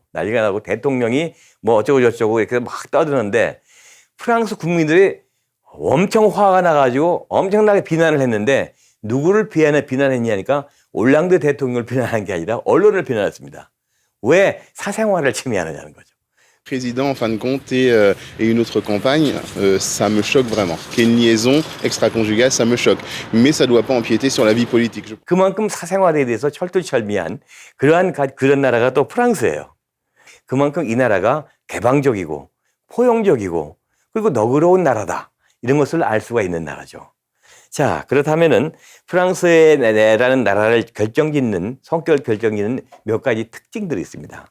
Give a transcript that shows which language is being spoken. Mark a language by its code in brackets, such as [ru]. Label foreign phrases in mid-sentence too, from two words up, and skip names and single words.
[ko] 난리가 나고 대통령이 뭐 어쩌고저쩌고 이렇게 막 떠드는데 프랑스 국민들이 엄청 화가 나가지고 엄청나게 비난을 했는데 누구를 비난했냐니까 올랑드 대통령을 비난한 게 아니라 언론을 비난했습니다. 왜 사생활을 침해하느냐는 거죠. [fr] Président, en fin de compte, et une autre compagne, ça me choque vraiment. Qu'il y ait une liaison extra-conjugale, ça me choque. Mais ça ne doit pas empiéter sur la vie politique. [ko] 그만큼 사생활에 대해서 철두철미한 그런 나라가 또 프랑스예요. 그만큼 이 나라가 개방적이고 포용적이고 그리고 너그러운 나라다. 이런 것을 알 수가 있는 나라죠. 자, 그렇다면은 프랑스라는 나라를 성격을 결정짓는 몇 가지 특징들이 있습니다.